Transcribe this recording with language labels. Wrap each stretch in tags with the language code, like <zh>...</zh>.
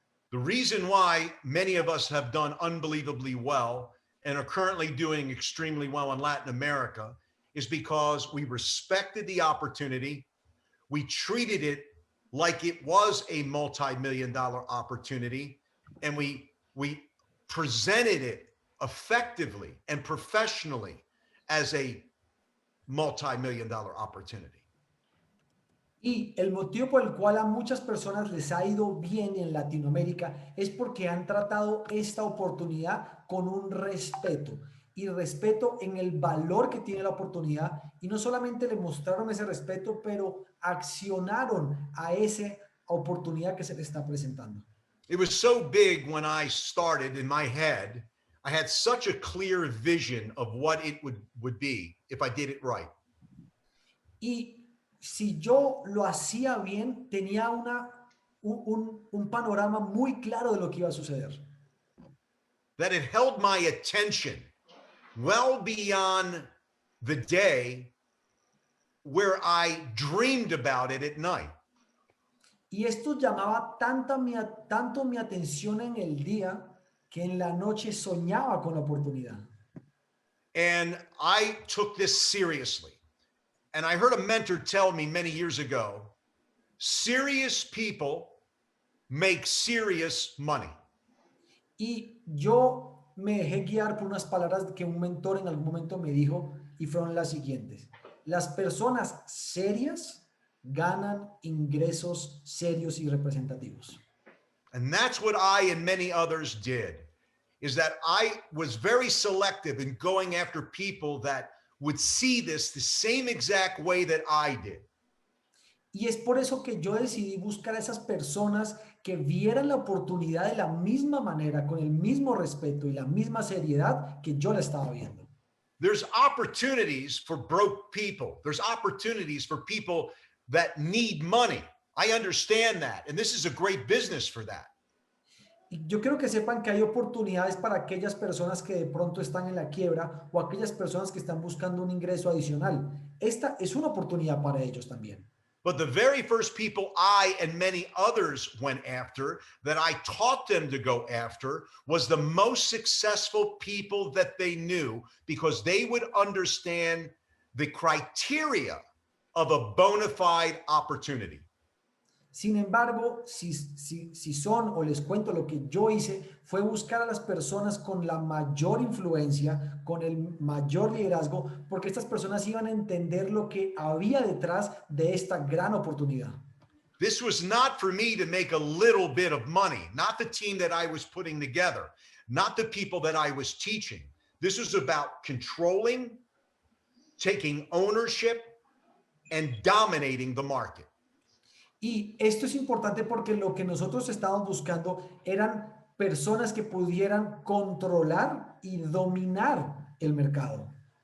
<en>The reason why many of us have done unbelievably well and are currently doing extremely well in Latin America is because we respected the opportunity. We treated it like it was a multi-million-dollar opportunity, and we presented it effectively and professionally as a multi-million-dollar opportunity.</en> <es>Y el motivo por el cual a muchas personas les ha ido bien en Latinoamérica es porque han tratado esta oportunidad con un respeto y respeto en el valor que tiene la oportunidad, y no solamente le mostraron ese respeto, pero accionaron a esa oportunidad que se le está presentando.</es> <en>It was so big when I started in my head. I had such a clear vision of what it would be if I did it right.</en> <es>Y si yo lo hacía bien, tenía un panorama muy claro de lo que iba a suceder.</es> <en>That it held my attention well beyond the day where I dreamed about it at night.</en> <es>Y esto llamaba tanto mi atención en el día que en la noche soñaba con la oportunidad.</es> <en>And I took this seriously. And I heard a mentor tell me many years ago, serious people make serious money.</en> <es>Y yo me dejé guiar por unas palabras que un mentor en algún momento me dijo, y fueron las siguientes: las personas serias ganan ingresos serios y representativos.</es> <en>And that's what I and many others did, is that I was very selective in going after people that would see this the same exact way that I did.</en> <es>Y es por eso que yo decidí buscar a esas personas que vieran la oportunidad de la misma manera, con el mismo respeto y la misma seriedad que yo la estaba viendo.</es> <en>There's opportunities for broke people. There's opportunities for people that need money. I understand that. And this is a great business for that.</en> <es>Y yo quiero que sepan que hay oportunidades para aquellas personas que de pronto están en la quiebra o aquellas personas que están buscando un ingreso adicional. Esta es una oportunidad para ellos también.</es> <en>But the very first people I and many others went after, that I taught them to go after, was the most successful people that they knew, because they would understand the criteria of a bona fide opportunity.</en> <es>Sin embargo, si son, o les cuento lo que yo hice, fue buscar a las personas con la mayor influencia, con el mayor liderazgo, porque estas personas iban a entender lo que había detrás de esta gran oportunidad.</es> <en>This was not for me to make a little bit of money, not the team that I was putting together, not the people that I was teaching. This was about controlling, taking ownership, and dominating the market.</en> <es>Y esto es importante porque lo que nosotros estábamos buscando eran personas que pudieran controlar y dominar el mercado.</es>